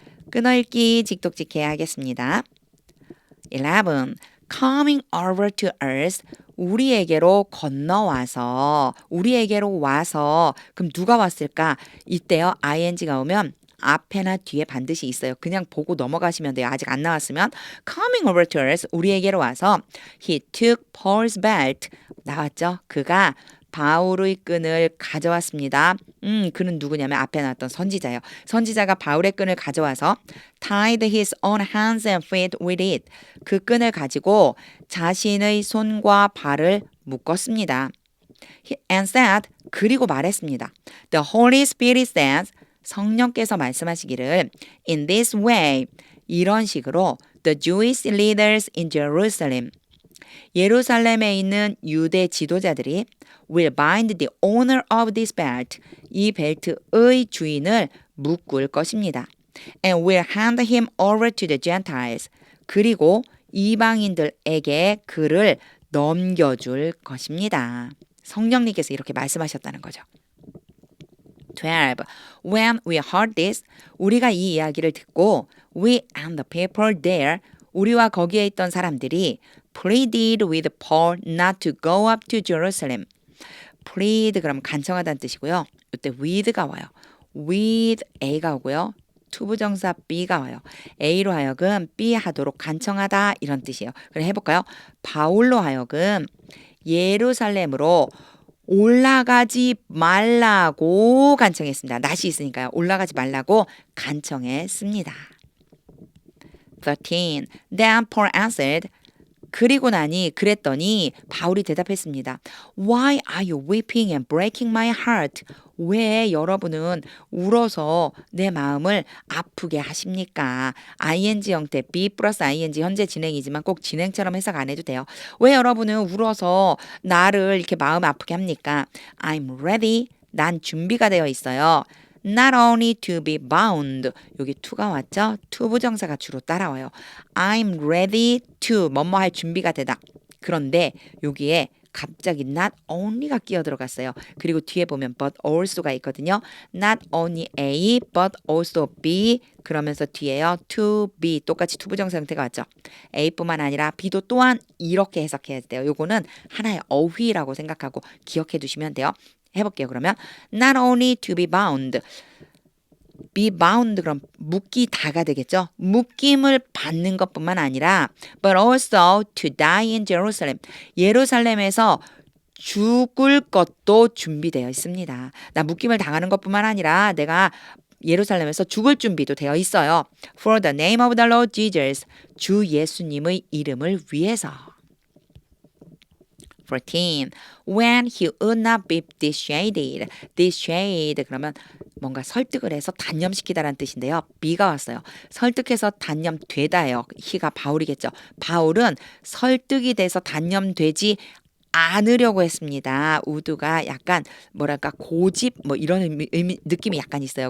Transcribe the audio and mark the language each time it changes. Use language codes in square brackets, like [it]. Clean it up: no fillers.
[ko] 끊어읽기 직독직해 하겠습니다. [en] 11. Coming over to earth. [ko] 우리에게로 건너와서 우리에게로 와서 그럼 누가 왔을까? 이때요. ing가 오면 앞에나 뒤에 반드시 있어요. 그냥 보고 넘어가시면 돼요. 아직 안 나왔으면 [en] coming over to earth [ko] 우리에게로 와서 [en] he took Paul's belt [ko] 나왔죠? 그가 바울의 끈을 가져왔습니다. 그는 누구냐면 앞에 나왔던 선지자예요. 선지자가 바울의 끈을 가져와서 [en] tied his own hands and feet with it. [ko] 그 끈을 가지고 자신의 손과 발을 묶었습니다. [en] And said, [ko] 그리고 말했습니다. [en] The Holy Spirit says, [ko] 성령께서 말씀하시기를 [en] in this way, [ko] 이런 식으로 [en] the Jewish leaders in Jerusalem, [ko] 예루살렘에 있는 유대 지도자들이 [en] will bind the owner of this belt, [ko] 이 벨트의 주인을 묶을 것입니다. [en] And will hand him over to the Gentiles, [ko] 그리고 이방인들에게 그를 넘겨줄 것입니다. 성령님께서 이렇게 말씀하셨다는 거죠. 12. [en] When we heard this, [ko] 우리가 이 이야기를 듣고 [en] we and the people there, [ko] 우리와 거기에 있던 사람들이 [en] pleaded with Paul not to go up to Jerusalem. [ko] plead 그럼 간청하다는 뜻이고요. 이때 with가 와요. with A가 오고요. 투부정사 B가 와요. A로 하여금 B 하도록 간청하다 이런 뜻이에요. 그럼 해볼까요? 바울로 하여금 예루살렘으로 올라가지 말라고 간청했습니다. 낫이 있으니까요. 올라가지 말라고 간청했습니다. 13. [en] Then Paul answered, [ko] 그랬더니 바울이 대답했습니다. [en] Why are you weeping and breaking my heart? [ko] 왜 여러분은 울어서 내 마음을 아프게 하십니까? ing 형태 be 플러스 ing 현재 진행이지만 꼭 진행처럼 해석 안 해도 돼요. 왜 여러분은 울어서 나를 이렇게 마음 아프게 합니까? [en] I'm ready. [ko] 난 준비가 되어 있어요. [en] Not only to be bound. [ko] 여기 to가 왔죠? to 부정사가 주로 따라와요. I'm ready to 뭐뭐 할 준비가 되다. 그런데 여기에 갑자기 not only가 끼어 들어갔어요. 그리고 뒤에 보면 but also가 있거든요. [en] Not only A but also B [ko] 그러면서 뒤에요. to be 똑같이 to 부정사 형태가 왔죠. A뿐만 아니라 B도 또한 이렇게 해석해야 돼요. 요거는 하나의 어휘라고 생각하고 기억해 두시면 돼요. 해볼게요. 그러면 [en] not only to be bound, [ko] be bound 그럼 묶이다가 되겠죠. 묶임을 받는 것뿐만 아니라 [en] but also to die in Jerusalem, [ko] 예루살렘에서 죽을 것도 준비되어 있습니다. 나 묶임을 당하는 것뿐만 아니라 내가 예루살렘에서 죽을 준비도 되어 있어요. [en] For the name of the Lord Jesus, [ko] 주 예수님의 이름을 위해서. [en] 14. When he would not be dissuaded. [ko] dissuade 그러면 뭔가 설득을 해서 단념시키다라는 뜻인데요. B가 왔어요. 설득해서 단념되다예요. he가 바울이겠죠. 바울은 설득이 돼서 단념되지 않으려고 했습니다. 우드가 약간 뭐랄까 고집 뭐 이런 느낌이 약간 있어요.